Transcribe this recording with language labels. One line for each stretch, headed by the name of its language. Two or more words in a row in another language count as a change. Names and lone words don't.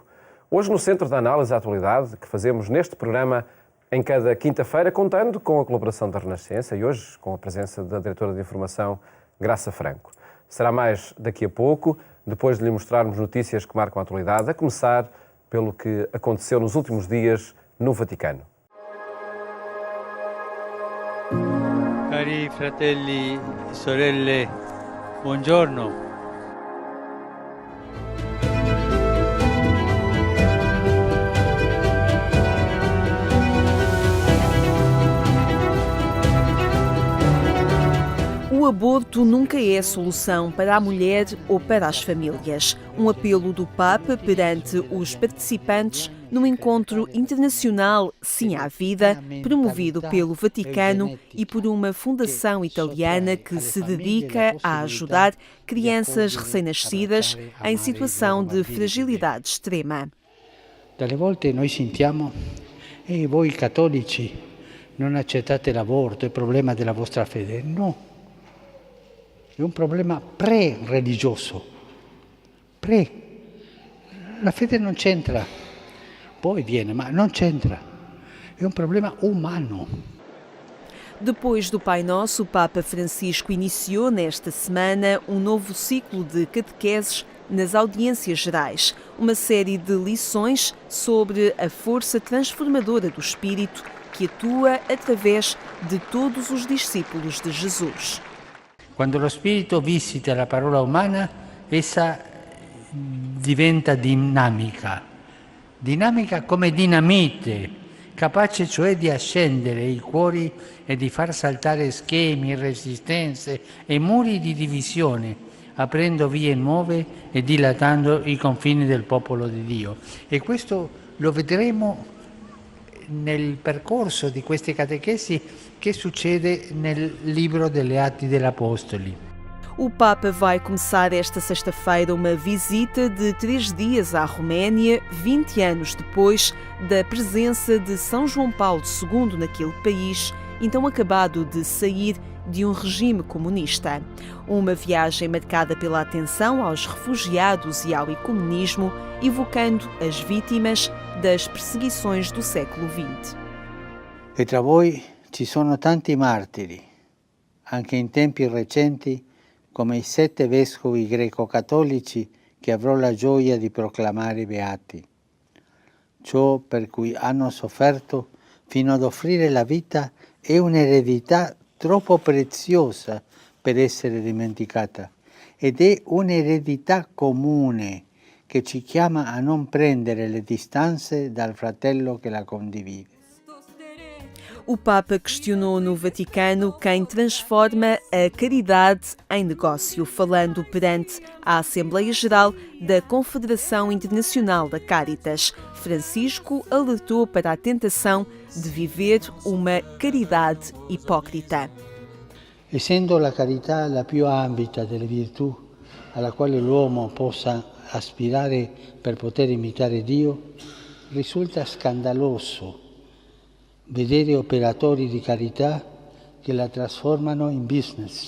Portuguese: Hoje no centro da análise da atualidade que fazemos neste programa em cada quinta-feira, contando com a colaboração da Renascença e hoje com a presença da diretora de informação, Graça Franco. Será mais daqui a pouco, depois de lhe mostrarmos notícias que marcam a atualidade, a começar pelo que aconteceu nos últimos dias no Vaticano.
Italian: Cari fratelli e sorelle, buongiorno.
Portuguese: O aborto nunca é a solução para a mulher ou para as famílias. Um apelo do Papa perante os participantes num encontro internacional Sim à Vida, promovido pelo Vaticano e por uma fundação italiana que se dedica a ajudar crianças recém-nascidas em situação de fragilidade extrema.
Italian: Dalle volte noi sentiamo, voi cattolici non accettate l'aborto, è problema della vostra fede. No. È un problema pre-religioso. La fede non c'entra. Poi viene, ma non c'entra. È un problema umano.
Portuguese: Depois do Pai Nosso, o Papa Francisco iniciou nesta semana um novo ciclo de catequeses nas audiências gerais, uma série de lições sobre a força transformadora do Espírito que atua através de todos os discípulos de Jesus.
Italian: Quando lo Spirito visita la parola umana, essa diventa dinamica come dinamite, capace cioè di accendere i cuori e di far saltare schemi, resistenze e muri di divisione, aprendo vie nuove e dilatando i confini del popolo di Dio. E questo lo vedremo nel percorso di queste catechesi che succede nel libro delle Atti degli Apostoli.
Portuguese: O Papa vai começar esta sexta-feira uma visita de 3 dias à Roménia, 20 anos depois da presença de São João Paulo II naquele país, então acabado de sair de um regime comunista. Uma viagem marcada pela atenção aos refugiados e ao ecumenismo, evocando as vítimas das perseguições do século XX.
Italian: E tra voi ci sono tanti martiri, anche in tempi recenti, come i 7 vescovi greco-cattolici che avrò la gioia di proclamare beati. Ciò per cui hanno sofferto fino ad offrire la vita è un'eredità troppo preziosa per essere dimenticata ed è un'eredità comune che ci chiama a non prendere le distanze dal fratello che la condivide.
Portuguese: O Papa questionou no Vaticano quem transforma a caridade em negócio, falando perante a Assembleia Geral da Confederação Internacional da Caritas. Francisco alertou para a tentação de viver uma caridade hipócrita.
Italian: Essendo la carità la più ambita delle virtù alla quale l'uomo possa aspirare per poter imitare Dio, risulta scandaloso vedere operatori di carità che la trasformano in business.